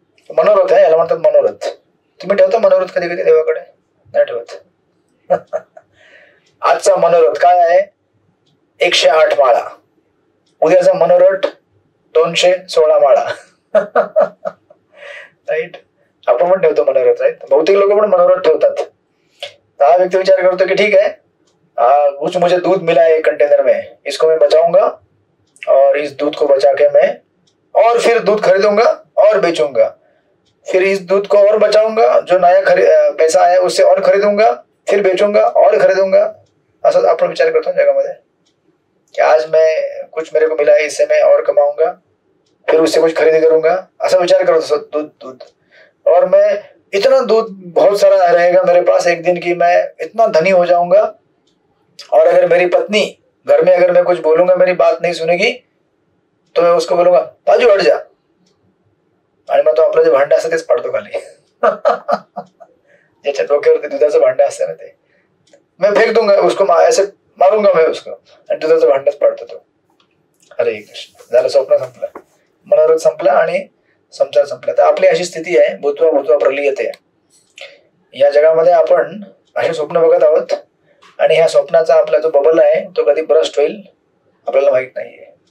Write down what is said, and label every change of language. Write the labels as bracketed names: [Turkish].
[Marathi] मनोरथ आहे, याला म्हणतात मनोरथ। तुम्ही ठेवता मनोरथ कधी कधी देवाकडे? नाही ठेवत। आजचा मनोरथ काय आहे? 108 माळा। उद्याचा मनोरथ 216 माळा, राईट। आपण पण ठेवतो मनोरथ, राईट। बहुतेक लोक पण मनोरथ ठेवतात। [Hindi] हा व्यक्ती विचार करतो की ठीक है, कुछ मुझे दूध मिला है एक कंटेनर में, इसको मैं बचाऊंगा और इस दूध को बचा के मैं और फिर दूध खरीदूंगा और बेचूंगा, फिर इस दूध को और बचाऊंगा, जो नया पैसा है उससे और खरीदूंगा, फिर बेचूंगा और खरीदूंगा। [Marathi] असं आपण विचार करतो ना जगामध्ये कि [Hindi] आज मैं कुछ मेरे को मिला है, इससे मैं और कमाऊंगा, फिर उससे कुछ खरीदी करूंगा। ऐसा विचार करो दूध, और मैं इतना दूध बहुत सारा रहेगा मेरे पास एक दिन की मैं इतना धनी हो जाऊंगा, और अगर मेरी पत्नी घर में अगर मैं कुछ बोलूंगा मेरी बात नहीं सुनेगी तो मैं उसको बोलूंगा बाजू हट जा, [Marathi] आणि मग तो आपलं जे भांडं असतं तेच पाडतो खाली। ज्याच्या डोक्यावरती दुधाचं भांडं असतं ना ते [Hindi] मैं फेक दूंगा उसको, ऐसे मारूंगा मैं उसको, [Marathi] आणि दुधाचं भांडंच पाडतो तो। हरे कृष्ण। झालं, स्वप्न संपलं, मनोरथ संपला आणि संसार संपला। तर आपली अशी स्थिती आहे, [Sanskrit] भूत्वा भूत्वा प्रलीयते। [Marathi] या जगामध्ये आपण असे स्वप्न बघत आहोत, आणि ह्या स्वप्नाचा आपला जो बबल आहे तो कधी ब्रस्ट होईल आपल्याला माहित नाहीये।